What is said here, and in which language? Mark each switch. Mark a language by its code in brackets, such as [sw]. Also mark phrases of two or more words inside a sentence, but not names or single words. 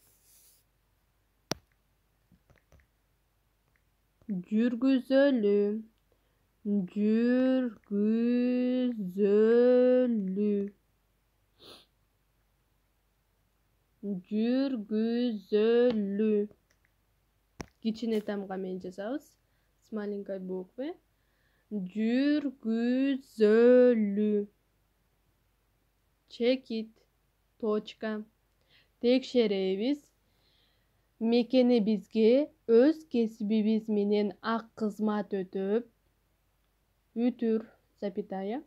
[ky] Жүргүзөлү, жүргүзөлү, жүргүзөлү. Кичине тамга менен жазабыз, [ru] с маленькой буквы. [ky] Жүргүзөлү. Чекит, точка. Текшеребиз. Мекенибизге өз кесибибиз менен ак кызмат өтөп, ütür, запятая.